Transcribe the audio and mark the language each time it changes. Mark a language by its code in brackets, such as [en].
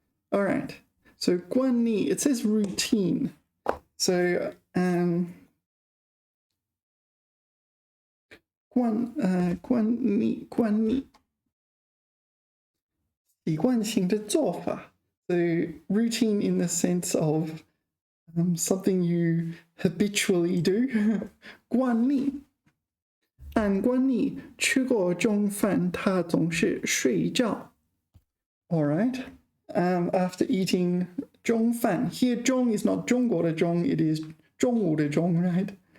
[en] All right. So 惯例, it says routine. [zh] So 惯例习惯性的做法. [en] So routine in the sense of something you habitually do. [zh] 惯例按惯例吃过中饭他总是睡觉. [en] All right. After eating 中饭, here 中 is not 中国的中, it is 中午的中, right?